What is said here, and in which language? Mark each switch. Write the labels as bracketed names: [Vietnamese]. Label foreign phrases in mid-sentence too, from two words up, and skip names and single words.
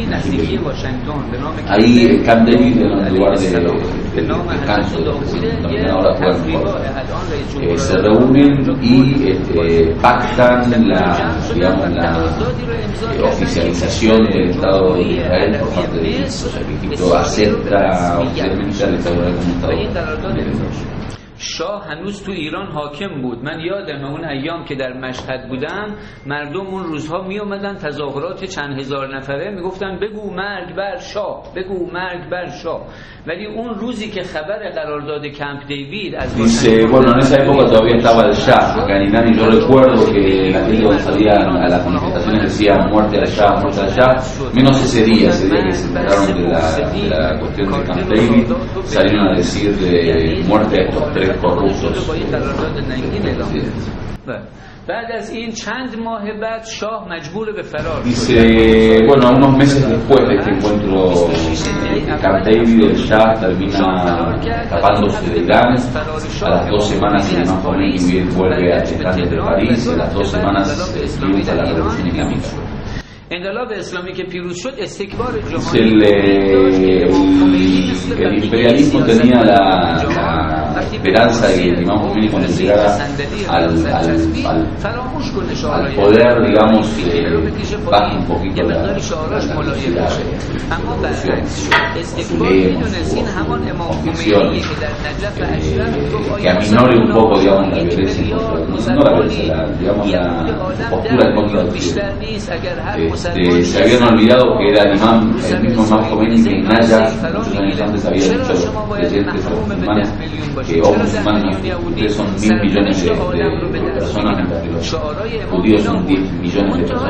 [Spanish] Ahí Camp David era un lugar de descanso, donde ahora juegan. Se reúnen y pactan la oficialización del Estado de Israel por parte de Egipto. O sea, que Egipto acepta oficialmente al Estado de Israel como Estado de [Persian] شاه هنوز تو ایران حاکم بود. من یادم اون ایام که در مشهد بودم، مردم اون روزها می اومدن تظاهرات چند هزار نفره میگفتن بگو مرگ بر شاه، بگو مرگ بر شاه. ولی اون روزی که خبر قرارداد کمپ دیوید از [Spanish] Dice, bueno, en esa época todavía estaba el Shah, acá en Irán, y yo recuerdo que la gente cuando salían a las manifestaciones decía muerte al Shah, menos ese día que se enteraron de la cuestión de Camp David, salieron a decir muerte a estos tres corruptos. [Persian] بعد از این چند ماه بعد شاه مجبور به فرار. [Spanish] Dice, bueno, unos meses después de este encuentro de Camp David, el Shah termina escapándose de Irán. A las 2 semanas el Imam Khomeini vuelve a Teherán desde París, y a las 2 semanas triunfa la revolución islámica. [Persian] انقلاب اسلامی که پیروز شد استکبار [Spanish] el imperialismo tenía la esperanza de que el Imam Khomeini, cuando llegara al poder, digamos, baje un poquito la velocidad que aminore un poco, digamos, la violencia, no la violencia, digamos, la postura en contra del se habían olvidado que era el mismo Imam Khomeini que en Najaf muchos años antes había dicho a los creyentes, a los musulmanes, que musulmanes, ustedes son 1.000 millones de personas, mientras que los judíos son 10 millones de personas.